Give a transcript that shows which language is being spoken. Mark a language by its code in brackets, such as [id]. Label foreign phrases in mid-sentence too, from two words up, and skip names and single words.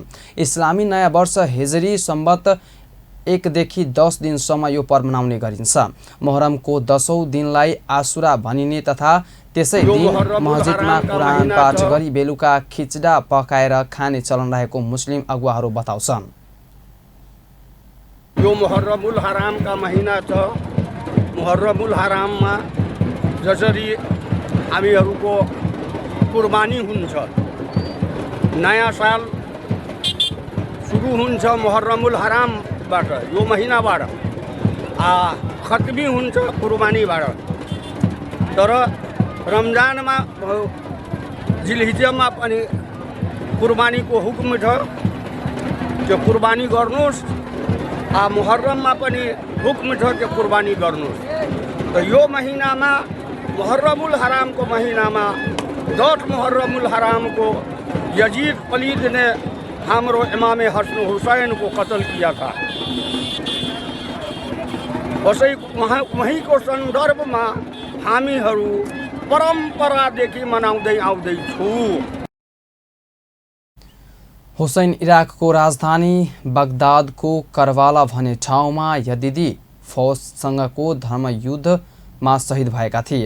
[ne] इस्लामी नयाँ वर्ष हिजरी सम्बत 1 देखि 10 दिनसम्म यो पर्व मनाउने गरिन्छ। मोहरमको 10औं दिनलाई आशुरा भनिने तथा त्यसै दिन मस्जिदमा कुरान पाठ गरी बेलुका खिचडा पकाएर खाने चलन रहेको मुस्लिम अगुवाहरू बताउँछन्। यो मुहर्रमुल हराम का महीना छ। मुहर्रमुल हराममा जसरी हामीहरूको कुर्बानी हुन्छ, नयाँ साल सुरु हुन्छ मुहर्रमुल हरामबाट, यो महिनाबाट खत्मी हुन्छ कुर्बानीबाट। तर रमजानमा जिलहिज्जामा पनि कुर्बानीको हुकुम छ, त्यो कुर्बानी गर्नुहोस्। मुहर्रममा पनि हुक्म छ कि कुर्बानी गर्नुहोस्। त यो महिनामा मुहर्रमुल हरामको महिनामा 10 मुहर्रमुल हरामको यजीद पलीद ने हाम्रो इमाम हसन हुसैन [hi] को कत्ल किया था। [ne] वहीं को सन्दर्भमा हामीहरू परम्परादेखि मनाउँदै आउँदैछौँ। हुसैन इराकको राजधानी बगदादको करवाला भन्ने ठाउँमा यजिदी फौजसँगको धर्मयुद्धमा शहीद भएका थिए।